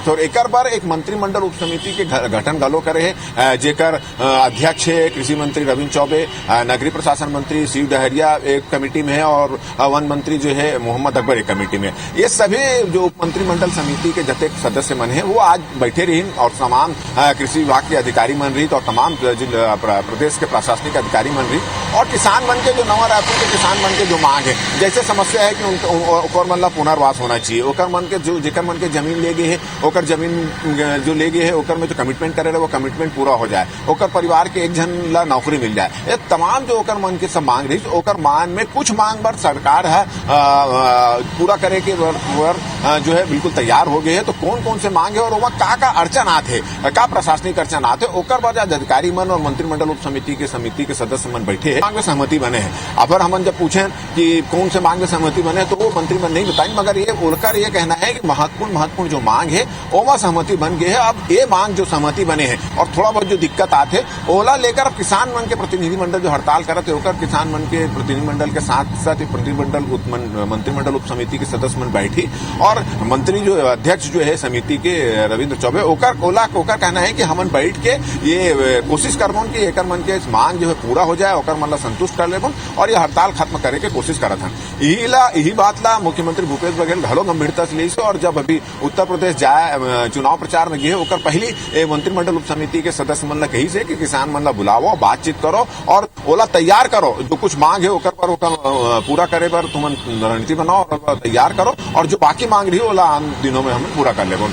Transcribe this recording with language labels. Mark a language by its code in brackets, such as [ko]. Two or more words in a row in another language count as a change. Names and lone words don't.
[hne] और एक बार एक मंत्रिमंडल उप समिति के गठन गलो करे है, जेकर अध्यक्ष है कृषि मंत्री रविंद्र चौबे, नगरीय प्रशासन मंत्री शिव डहरिया एक कमेटी में है और वन मंत्री जो है मोहम्मद अकबर एक कमेटी में। ये सभी जो मंत्रिमंडल समिति के जते सदस्य मन है वो आज बैठे रही और तमाम कृषि विभाग के अधिकारी मन रही और तमाम प्रदेश के प्रशासनिक अधिकारी मन रही और किसान मन के जो नवा रायपुर के किसान मन के जो मांग है, जैसे समस्या है कि ओकर मन ला पुनर्वास होना चाहिए, ओकर मन के जो जेकर मन के जमीन ले गए है ओकर जमीन जो ले गए है ओकर में जो कमिटमेंट करे रहे वो कमिटमेंट पूरा हो जाए, ओकर परिवार के एक जन ला नौकरी मिल जाए। ये तमाम जो ओकर मन के सब मांग रही ओकर मांग में कुछ मांग पर सरकार है पूरा करे के जो है बिल्कुल तैयार हो गए है। तो कौन कौन से मांग है और वहाँ का अड़चन आते का प्रशासनिक अड़चन आते ओकर बाद अधिकारी मन और मंत्रिमंडल उप समिति के सदस्य मन बैठे है, मांग में सहमति बने हैं। अगर हम जब पूछे कि कौन से मांग में सहमति बने तो वो मंत्री मन नहीं बताएंगे, मगर ये बोलकर ये कहना है कि महत्वपूर्ण जो मांग है ओमा सहमति बन गए है। अब ये मांग जो सहमति बने हैं और थोड़ा बहुत जो दिक्कत आते ओला लेकर अब किसान मन के प्रतिनिधि प्रतिनिधिमंडल जो हड़ताल करते होकर किसान मन के प्रतिनिधिमंडल के साथ साथ मंत्रिमंडल उप समिति के सदस्य मन बैठी और मंत्री जो अध्यक्ष जो है समिति के रविंद्र चौबे ओकर कहना है कि हमन बैठ के ये कोशिश करबन कि एकर मन के मांग जो है पूरा हो जाए, ओकर मन ला संतुष्ट कर लेबन और ये हड़ताल खत्म करे के कोशिश करत हन। यही बात ला मुख्यमंत्री भूपेश बघेल घलो गंभीरता से ली और जब अभी उत्तर प्रदेश जाए चुनाव प्रचार में गए ओकर पहली मंत्रिमंडल उप समिति के सदस्य मन ला कही से कि किसान मन ला बुलाओ, बातचीत करो और ओला तैयार करो, जो कुछ मांग है ओकर पर ओकर पूरा करे पर तुमन रणनीति बनाओ और तैयार करो और जो बाकी मांग रही ओला आने दिनों में हम पूरा कर लेबो।